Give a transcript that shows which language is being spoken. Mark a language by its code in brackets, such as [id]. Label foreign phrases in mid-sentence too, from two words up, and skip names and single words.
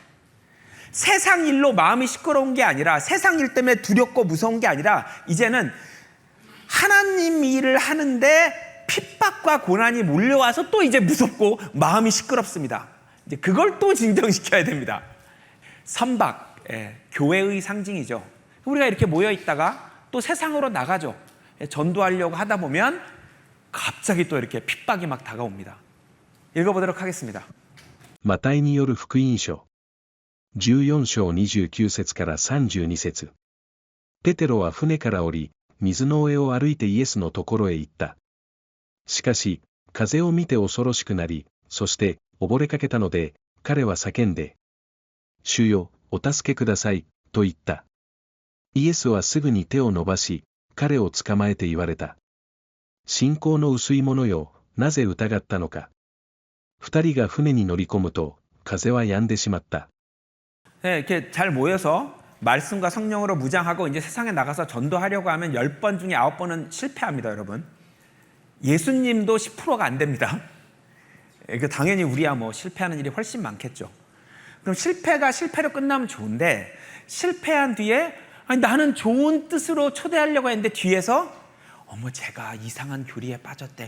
[ko] 세상 일로 마음이 시끄러운 게 아니라, 세상 일 때문에 두렵고 무서운 게 아니라, 이제는 하나님 일을 하는데 핍박과 고난이 몰려와서 또 이제 무섭고 마음이 시끄럽습니다. 이제 그걸 또 진정시켜야 됩니다. 선박, 교회의 상징이죠. 우리가 이렇게 모여 있다가 또 세상으로 나가죠. 전도하려고 하다 보면 갑자기 또 이렇게 핍박이 막 다가옵니다. 읽어보도록 하겠습니다. [ja] マタイによる福音書。14章29節から32節。ペテロは船から降り、水の上を歩いてイエスのところへ行った。しかし、風を見て恐ろしくなり、そして溺れかけたので、彼は叫んで、主よ、お助けください、と言った。イエスはすぐに手を伸ばし、彼を捕まえて言われた。信仰の薄い者よ、なぜ疑ったのか。二人が船に乗り込むと、風は止んでしまった。 [ko] 네, 이렇게 잘 모여서 말씀과 성령으로 무장하고 이제 세상에 나가서 전도하려고 하면 10번 중에 9번은 실패합니다, 여러분. 예수님도 10%가 안 됩니다. 당연히 우리야 뭐 실패하는 일이 훨씬 많겠죠. 그럼 실패가 실패로 끝나면 좋은데, 실패한 뒤에 아니, 나는 좋은 뜻으로 초대하려고 했는데 뒤에서 어머 제가 이상한 교리에 빠졌대.